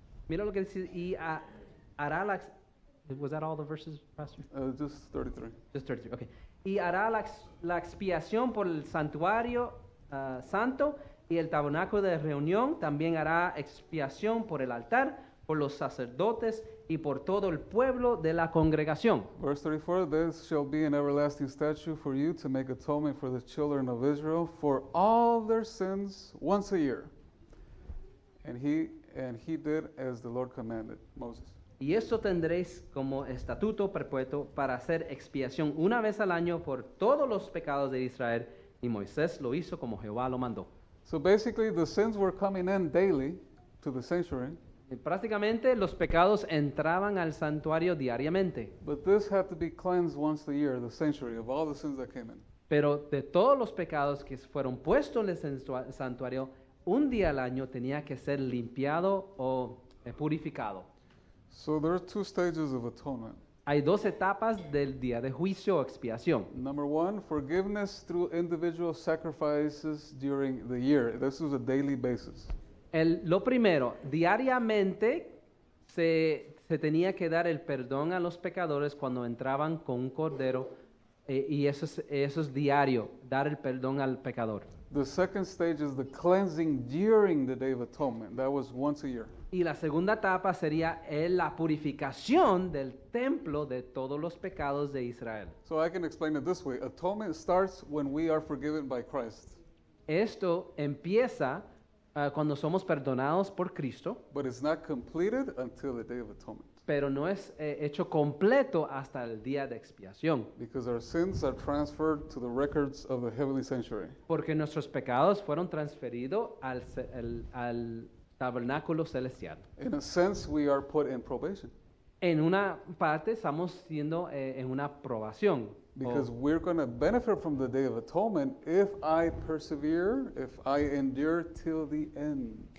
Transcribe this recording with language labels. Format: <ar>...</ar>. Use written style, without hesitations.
<es>Mira lo que dice, y hará la...</es> <en>Was that all the verses, Pastor? Just 33. Just 33, okay.</en> <es>Y hará la expiación por el santuario santo y el tabernáculo de reunión. También hará expiación por el altar, por los sacerdotes y por todo el pueblo de la congregación.</es> <en>Verse 34, this shall be an everlasting statute for you to make atonement for the children of Israel for all their sins once a year. And he did as the Lord commanded Moses.</en> <es>Y esto tendréis como estatuto perpetuo para hacer expiación una vez al año por todos los pecados de Israel. Y Moisés lo hizo como Jehová lo mandó.</es> <en>So basically, the sins were coming in daily to the sanctuary,</en> <es>Y prácticamente los pecados entraban al santuario diariamente.</es> <en>but this had to be cleansed once a year, the sanctuary, of all the sins that came in.</en> <es>Pero de todos los pecados que fueron puestos en el santuario, un día al año tenía que ser limpiado o purificado.</es> <en>So there are 2 stages of atonement.</en> <es>Hay 2 etapas del día de juicio o expiación.</es> <en>Number 1, forgiveness through individual sacrifices during the year. This is a daily basis.</en> <es>Lo primero, diariamente se tenía que dar el perdón a los pecadores cuando entraban con un cordero y eso es diario, dar el perdón al pecador.</es> <en>The second stage is the cleansing during the Day of Atonement. That was once a year.</en> <es>Y la segunda etapa sería la purificación del templo de todos los pecados de Israel.</es> <en>So I can explain it this way. Atonement starts when we are forgiven by Christ,</en> <es>Esto empieza cuando somos perdonados por Cristo,</es> <en>but it's not completed until the Day of Atonement.</en> <es>pero no es hecho completo hasta el día de expiación,</es> <en>Because our sins are transferred to the records of the heavenly sanctuary.</en> <es>porque nuestros pecados fueron transferidos al tabernáculo celestial.</es> <en>In a sense, we are put in probation</en> <es>En una parte estamos siendo en una probación.</es> <en>because we're going to benefit from the Day of Atonement if I persevere, if I endure till the end.</en>